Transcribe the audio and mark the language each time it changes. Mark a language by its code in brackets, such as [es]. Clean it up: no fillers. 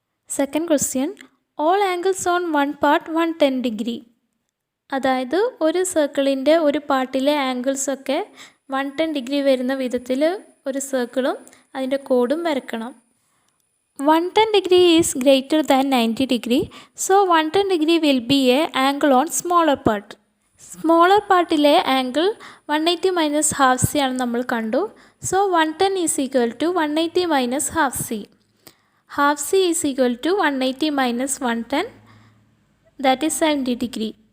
[en] Second question. All angles on one part 110 degree. [ml] അതായത് ഒരു സർക്കിളിൻ്റെ ഒരു പാർട്ടിലെ ആംഗിൾസൊക്കെ 110 ഡിഗ്രി വരുന്ന വിധത്തിൽ ഒരു സർക്കിളും അതിൻ്റെ കോഡും വരക്കണം. [en] 110 degree is greater than 90 degree. So 110 degree will be a angle on smaller part. [ml] Smaller പാർട്ടിലെ angle [en] 180 minus half C [ml] ആണ് നമ്മൾ കണ്ടു. [en] So 110 is equal to 180 minus half C. Half C is equal to 180 minus 110 that is 70 degree.